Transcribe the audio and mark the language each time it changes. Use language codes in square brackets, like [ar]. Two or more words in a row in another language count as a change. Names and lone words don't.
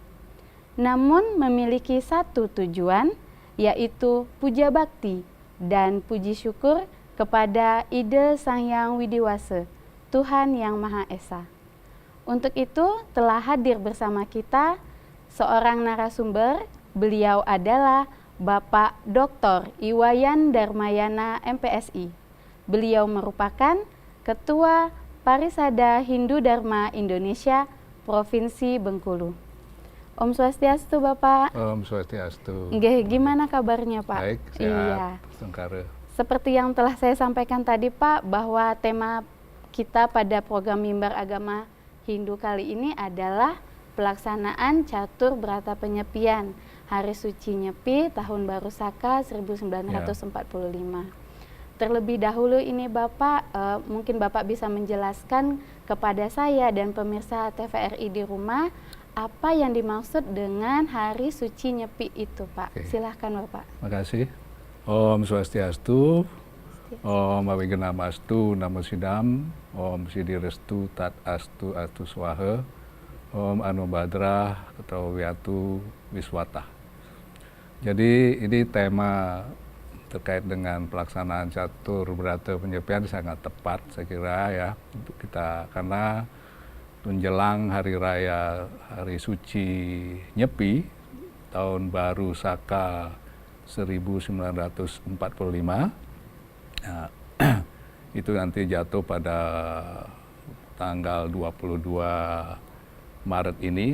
[id] Namun memiliki satu tujuan, yaitu puja bakti dan puji syukur kepada ide Sang Hyang Widiwasa, Tuhan Yang Maha Esa. Untuk itu telah hadir bersama kita seorang narasumber. Beliau adalah Bapak Dr. Iwayan Darmayana MPSI. Beliau merupakan Ketua Parisada Hindu Dharma Indonesia Provinsi Bengkulu. [sa] Om Swastiastu Bapak. Om Swastiastu. [id] Nggih, gimana kabarnya Pak? Baik, sehat, Iya. Sengkara. Seperti yang telah saya sampaikan tadi Pak, bahwa tema kita pada program Mimbar Agama Hindu kali ini adalah pelaksanaan Catur Brata Penyepian Hari Suci Nyepi Tahun Baru Saka 1945. Terlebih dahulu ini Bapak, mungkin Bapak bisa menjelaskan kepada saya dan pemirsa TVRI di rumah apa yang dimaksud dengan Hari Suci Nyepi itu Pak. Oke. Silahkan Bapak. Makasih. [sa] Om Swastiastu. Om Awigenam Astu Namo Sidam. Om Sidirestu Tat Astu Astu Swaha. Om Anubadrah Kerta Wiyantu Wiswata. [id] Jadi ini tema terkait dengan pelaksanaan Catur Brata Penyepian sangat tepat saya kira ya untuk kita, karena menjelang hari raya Hari Suci Nyepi Tahun Baru Saka 1945, nah, itu nanti jatuh pada tanggal 22 Maret ini.